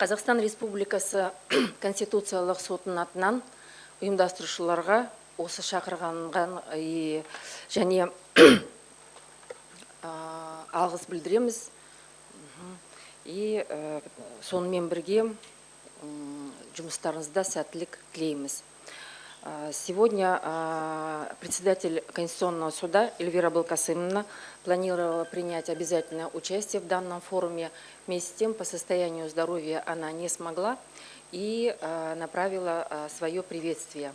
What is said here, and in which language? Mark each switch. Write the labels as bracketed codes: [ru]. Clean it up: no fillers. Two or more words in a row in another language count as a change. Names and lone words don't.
[kk] Қазақстан Республикасы Конституциялық сотының атынан ұйымдастырушыларға осы шақырғанған және алғыс білдіреміз. И сонымен бірге жұмыстарыңызда сәттілік тілейміз. [ru] Сегодня председатель Конституционного суда Эльвира Балкасымовна планировала принять обязательное участие в данном форуме. Вместе с тем, по состоянию здоровья она не смогла и направила свое приветствие.